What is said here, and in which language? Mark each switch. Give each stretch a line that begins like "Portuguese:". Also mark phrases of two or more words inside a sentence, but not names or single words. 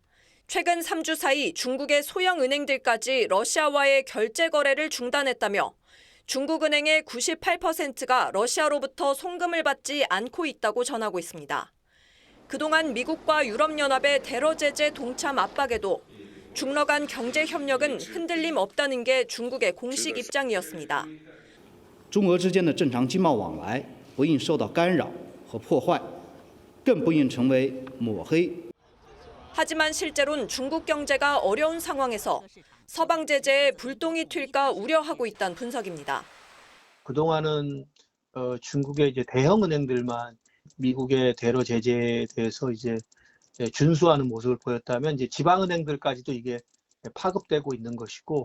Korean: 최근 3주 사이 중국의 소형 은행들까지 러시아와의 결제 거래를 중단했다며 중국 은행의 98%가 러시아로부터 송금을 받지 않고 있다고 전하고 있습니다. 그동안 미국과 유럽연합의 테러 제재 동참 압박에도 중러 간 경제 협력은 흔들림 없다는 게 중국의 공식 입장이었습니다.
Chinese: 中俄之间的正常经贸往来不应受到干扰和破坏，更不应成为抹黑。
Korean: 하지만 실제로는 중국 경제가 어려운 상황에서 서방 제재에 불똥이 튈까 우려하고 있다는 분석입니다. 그동안은 중국의 이제 대형 은행들만 미국의 테러 제재에 대해서 이제 준수하는 모습을 보였다면 이제 지방 은행들까지도 이게 파급되고 있는 것이고.